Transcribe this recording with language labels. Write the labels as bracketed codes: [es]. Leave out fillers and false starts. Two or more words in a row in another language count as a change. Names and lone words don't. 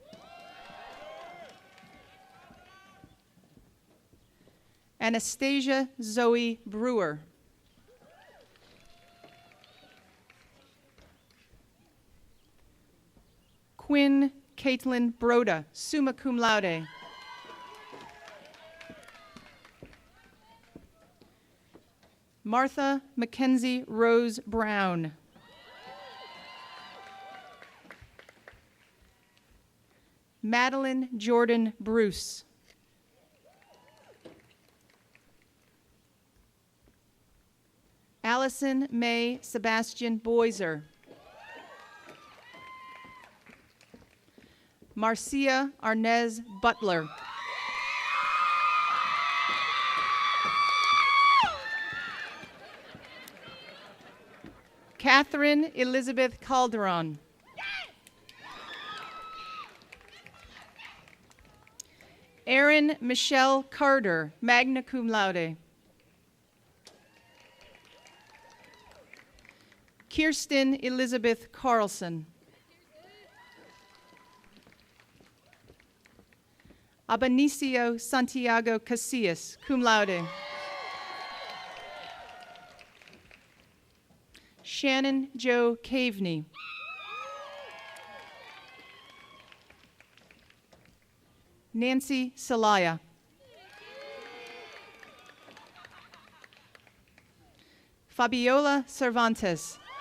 [en] Anastasia Zoe Brewer. Quinn Caitlin Broda, [la] summa cum laude. [en] Martha Mackenzie Rose Brown. Madeline Jordan Bruce. Allison May Sebastian Boiser. Marcia Arnez Butler. Catherine Elizabeth Calderon. Erin Michelle Carter, [la] magna cum laude. [en] Kirsten Elizabeth Carlson. Abanicio Santiago Casillas, [la] cum laude. [en] Shannon Joe Caveney. Nancy Salaya. Fabiola Cervantes.